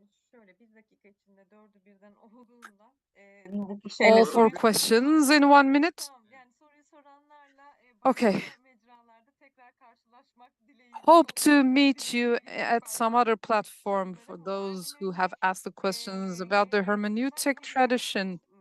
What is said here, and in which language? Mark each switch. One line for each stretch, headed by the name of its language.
Turkish: Şöyle bir dakika içinde dördü birden olduğundan
English: All four questions in 1 minute?
Turkish: Tamam, yani soruyu soranlarla
English: Okay.
Turkish: başka mecralarda tekrar karşılaşmak dileğiyle.
English: Hope to meet you at some other platform for those who have asked the questions about the hermeneutic tradition.